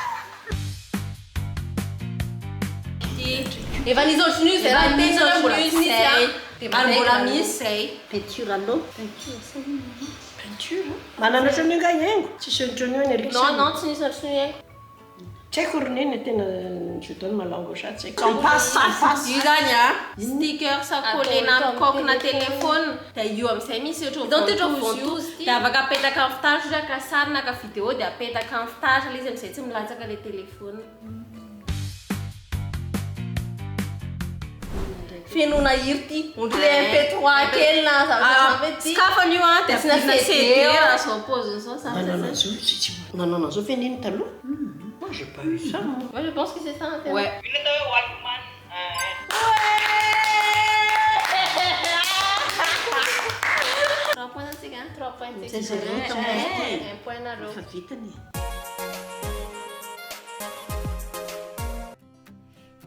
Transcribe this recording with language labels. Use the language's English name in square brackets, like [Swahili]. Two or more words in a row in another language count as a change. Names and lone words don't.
[Malagasy] Efa nisy ohatrin'io zay raha misy mbola misy ary mbola misy zay. [French] Peinture aloha. Peinture. [Malagasy] Manana ohatran'io nga haingo. Tsisy ohatran'io ny eriksy. Non, tsy nisy ohatrin'io. Tsy haiko roneny tena [French] je donne ma langue au chat. Sans passe. [Malagasy] Io zany sticker sakolena amin'ny kokina telefôna dia io amin'izay misy ohatran'io ventouse dia afaka apetaka amin'ny fitaratra ka sary na ka vidéo dia apetaka amin'ny fitaratra ilay izy amin'izay tsy milatsaka ilay telefôna. Fenoana hira ty, ondry le MP3 kely na zavatra ty. Skafany io dia asina CD raha zao pauziny zao ça. Nanana zao ve neny taloha? [French] Moi j'ai pas eu ça. Moi je pense que c'est ça. Ouais. [Malagasy] Ino atao hoe Walkman. [French] Trois points [Malagasy] antsika. 3 points Zay zareo tamin'izay. [French] Un point nareo. [Malagasy] Efa vitany.